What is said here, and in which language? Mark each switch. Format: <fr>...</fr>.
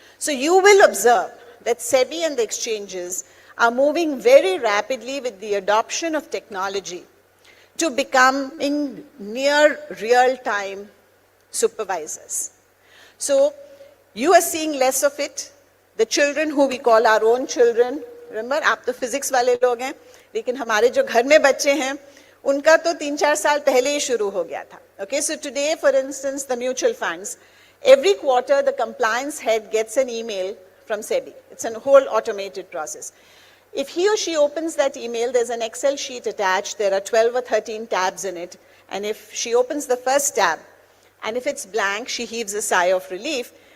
<en>So you will observe that SEBI and the exchanges are moving very rapidly with the adoption of technology to becoming near real-time supervisors. So you are seeing less of it. The children who we call our own children, remember,</en> <hi>आप तो physics वाले लोग हैं, लेकिन हमारे जो घर में बच्चे हैं, उनका तो 3-4 साल पहले ही शुरू हो गया था.</hi> <en>Okay, so today, for instance, the mutual funds, every quarter the compliance head gets an email from SEBI. It's a whole automated process. If he or she opens that email, there's an Excel sheet attached. There are 12 or 13 tabs in it. And if she opens the first tab, and if it's blank, she heaves a sigh of relief.</en>